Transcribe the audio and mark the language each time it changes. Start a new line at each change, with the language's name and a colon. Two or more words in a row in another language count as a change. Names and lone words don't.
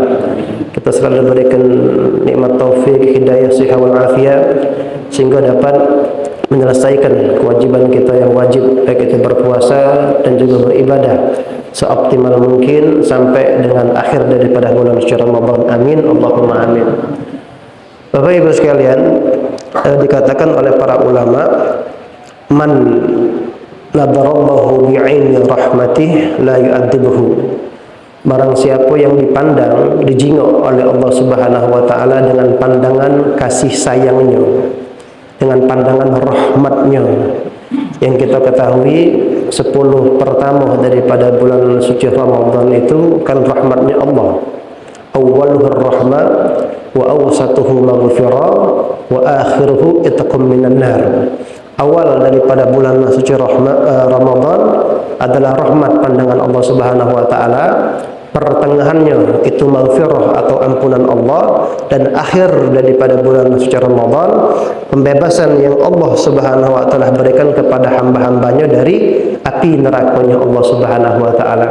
Indonesian: Kita selalu berikan nikmat taufik, hidayah,
Arabic: صحة والعافية
Indonesian: sehingga dapat menyelesaikan kewajiban kita yang wajib, baik itu berpuasa dan juga beribadah seoptimal mungkin sampai dengan akhir daripada bulan suci Ramadan.
Arabic: آمين اللهم آمين.
Indonesian: Bapak Ibu sekalian, dikatakan oleh para ulama,
Arabic: من نظر الله بعين رحمته لا يعذبه.
Indonesian: Barang siapa yang dipandang, dijingok oleh Allah
Arabic: سبحانه وتعالى
Indonesian: dengan pandangan kasih sayangnya, dengan pandangan rahmatnya. Yang kita ketahui 10 pertama daripada bulan suci Ramadan itu kan rahmatnya Allah.
Arabic: أوله رحمة وأوسطه مغفرة وآخره عتق من النار.
Indonesian: Awal daripada bulan suci Ramadan adalah rahmat pandangan Allah
Arabic: سبحانه وتعالى,
Indonesian: pertengahannya itu maghfirah atau ampunan Allah, dan akhir daripada bulan suci Ramadan pembebasan yang Allah
Arabic: سبحانه وتعالى
Indonesian: berikan kepada hamba-hambanya dari api nerakanya Allah
Arabic: سبحانه وتعالى.